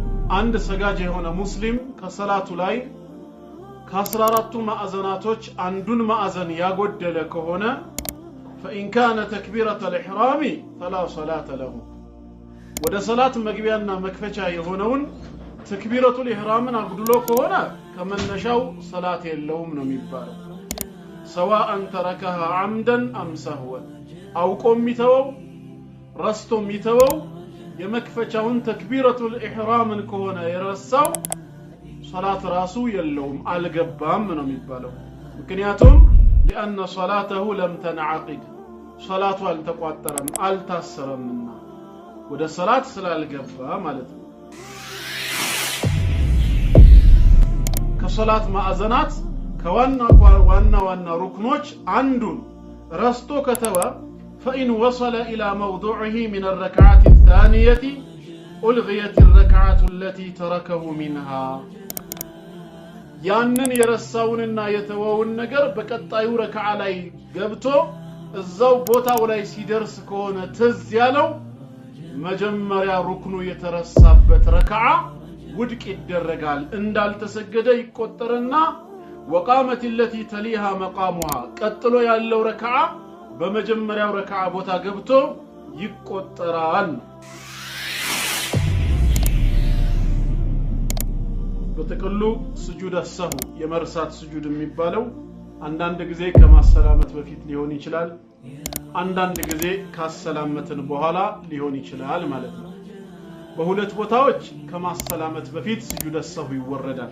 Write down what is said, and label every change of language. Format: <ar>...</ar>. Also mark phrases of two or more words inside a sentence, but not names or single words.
<am>አንድ ሰጋጅ የሆነ ሙስሊም ከሰላቱ ላይ ከ14ቱ ማዕዘናቶች አንዱን ማዕዘን ያጎደለ ከሆነ</am> <ar>فإن كان تكبيرة الإحرام فلا صلاة له</ar> <am>ወደ ሰላት መግቢያና መክፈቻ የሆነውን ተክቢረቱል ኢህራምን አጉድሎ ከሆነ ከመነሻው ሰላት የለውም ነው የሚባለው</am> <ar>سواء تركها عمدا أم سهوا</ar> <am>አውቆ የሚተወው ረስቶ የሚተወው የመክፈቻውን ተክቢረቱል ኢህራምን ከሆነ የረሳው ሰላት ራሱ የለውም አልገባም ነው የሚባለው ምክንያቱም</am> <ar>لأن صلاته لم تنعقد صلاته</ar> <am>አልተቋጠረም አልታሰረምና ወደ ሰላት ስላልገባ ማለት ነው ከሰላት ማዕዘናት ከዋና ሩክኖች አንዱን ረስቶ ከተወ</am> <ar>فإن وصل إلى موضوعه من الركعة الثانية ألغيت الركعة التي تركه منها</ar> <am>ያንን የረሳውንና የተወውን ነገር በቀጣዩ ረክዓ ላይ ገብቶ እዛው ቦታው ላይ ሲደርስ ከሆነ ትዝ ያለው መጀመሪያ ሩክኑ የተረሳበት ረክዓ ውድቅ ይደረጋል እንዳልተሰገደ ይቆጠርና</am> <ar>وقامت التي تليها مقامها</ar> <am>ቀጥሎ ያለው ረክዓ በመጀመሪያው ረክዓ ቦታ ገብቶ ይቆጠራል በተቀሉ ስጁድ አሰሁ የመርሳት ስጁድ የሚባለው አንዳንድ ጊዜ ከማሰላመት በፊት ሊሆን ይችላል አንዳንድ ጊዜ ካሰላመትን በኋላ ሊሆን ይችላል ማለት ነው በሁለት ቦታዎች ከማሰላመት በፊት ስጁድ አሰሁ ይወረዳል</am>